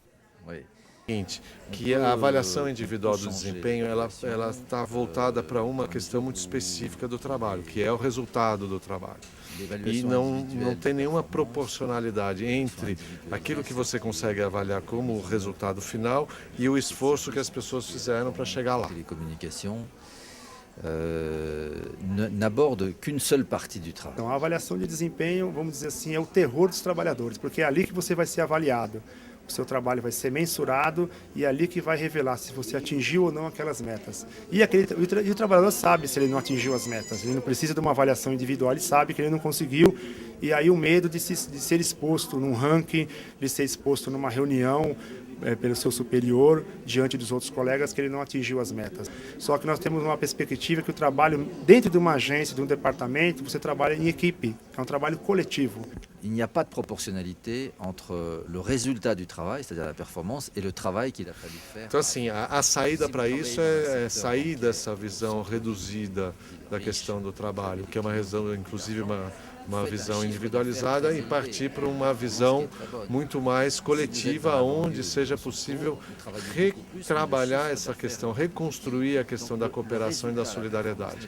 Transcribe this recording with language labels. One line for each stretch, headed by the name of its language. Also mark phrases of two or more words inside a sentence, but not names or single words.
Portuguese: Que a avaliação individual do desempenho ela está voltada para uma questão muito específica do trabalho, que é o resultado do trabalho. E não tem nenhuma proporcionalidade entre aquilo que você consegue avaliar como resultado final e o esforço que as pessoas fizeram para chegar lá.
French: N'aborde qu'une seule partie du travail.
Portuguese: Então, a avaliação de desempenho, vamos dizer assim, é o terror dos trabalhadores, porque é ali que você vai ser avaliado. O seu trabalho vai ser mensurado e é ali que vai revelar se você atingiu ou não aquelas metas. E o trabalhador sabe se ele não atingiu as metas, ele não precisa de uma avaliação individual, ele sabe que ele não conseguiu. E aí o medo de ser exposto num ranking, de ser exposto numa reunião pelo seu superior, diante dos outros colegas, que ele não atingiu as metas. Só que nós temos uma perspectiva que o trabalho dentro de uma agência, de um departamento, você trabalha em equipe, é um trabalho coletivo.
French: Il n'y a pas de proportionnalité entre le résultat du travail, c'est-à-dire la performance, et le travail qu'il a fallu faire.
Portuguese: Então, assim, a saída para isso é sair dessa visão reduzida da questão do trabalho, que é uma visão, inclusive, uma visão individualizada e partir para uma visão muito mais coletiva, onde seja possível retrabalhar essa questão, reconstruir a questão da cooperação e da solidariedade.